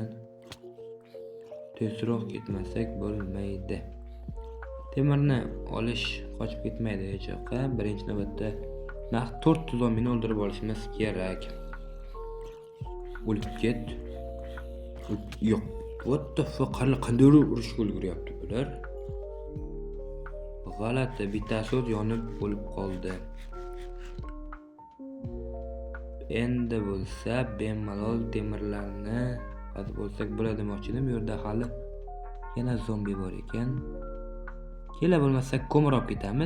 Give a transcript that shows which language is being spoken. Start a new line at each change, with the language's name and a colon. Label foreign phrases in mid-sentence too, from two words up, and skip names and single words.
Uzbek: Tezroq ketmasak bo'lmaydi. Temirni olish qochib ketmaydi hech yoqqa. Birinchi navbatda naq 4 ta zombini o'ldirib olishimiz kerak. O'lib ket. Yo'q.
English: What the fuck?
Uzbek: Qanday urishga ulguryapti bular? G'alati, bittasi o'z yonib o'lib qoldi. Endi bo'lsa bemalol temirlarni qazib olsak bo'ladi demoqchi edim. Bu yerda hali yana zombi bor ekan. Kela bo'lmasa ko'mir olib ketamiz.